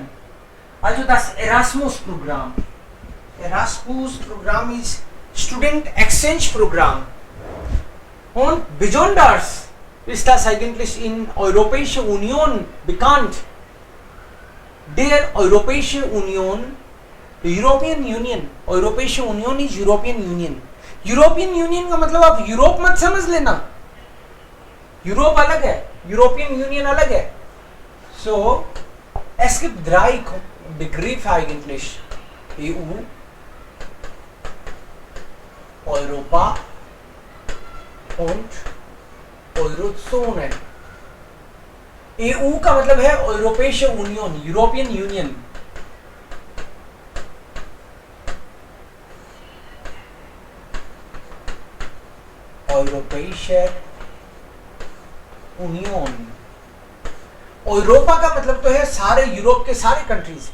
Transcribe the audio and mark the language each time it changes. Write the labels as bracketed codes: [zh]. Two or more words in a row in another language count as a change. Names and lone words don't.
[de] Also das Erasmus-Programm. Erasmus-Programm ist [en] Student Exchange [de] Programm. Und besonders ist das eigentlich in Europäische Union bekannt. Der Europäische Union, European Union, Europäische Union is European Union. [hi] European Union का मतलब आप यूरोप मत समझ लेना. यूरोप अलग है, यूरोपियन यूनियन अलग है. [de] So, es gibt 3 Begriffe eigentlich. EU, Europa und Eurozone. [hi] EU का मतलब है यूरोपीय यूनियन, यूरोपियन यूनियन. यूरोपीय यूनियन. यूरोपा का मतलब तो है सारे यूरोप के सारे कंट्रीज.